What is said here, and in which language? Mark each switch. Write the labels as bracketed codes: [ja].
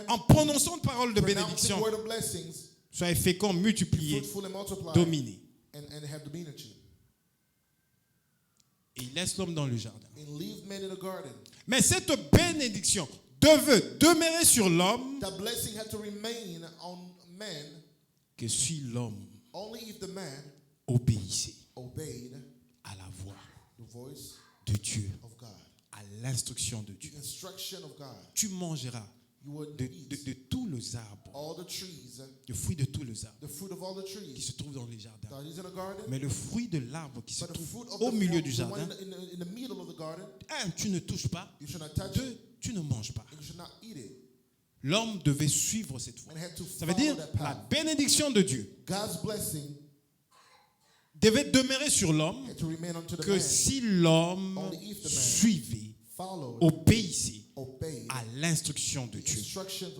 [fr] en prononçant une parole de [en] pronouncing [fr] bénédiction. [en] word of blessings, [fr] Soyez féconds, [en] be [fr] multipliez, [en] fruitful and multiply, [fr] dominez. [en] and have dominion. [fr] Et il laisse l'homme dans le jardin. [en] And leave man in the garden. [fr] Mais cette bénédiction devait demeurer sur l'homme [en] That blessing had to remain on man [fr] que si l'homme [en] only if the man [fr] obéissait [en] obeyed [fr] à la voix [en] the voice [fr] de Dieu, [en] of God, [fr] à l'instruction de Dieu. [en] the instruction of God. [fr] Tu mangeras [en] You would [fr] de [en] eat [fr] tous les arbres, [en] all the trees, [fr] le fruit de tous les arbres [en] the fruit of all the [fr] qui [en] trees [fr] se trouvent dans les jardins. [en] that is in the garden, [fr] Mais le fruit de l'arbre qui se [en] but the fruit [fr] trouve [en] of [fr] au [en] the [fr] milieu du [en] the one [fr] jardin, [en] in the middle of the garden, [fr] un, tu ne touches pas, [en] you should not touch [fr] deux, [en] it, [fr] tu ne manges pas. [en] and you should not eat it. [fr] L'homme devait suivre cette voie. [en] And had to [fr] Ça veut [en] follow [fr] dire [en] that [fr] la [en] path. [fr] bénédiction de Dieu [en] God's blessing [fr] devait demeurer sur l'homme [en] had to remain unto the [fr] que [en] man, [fr] si l'homme [en] Only if the man [fr] suivait, [en] followed, [fr] obéissait à l'instruction de Dieu. [en] instructions of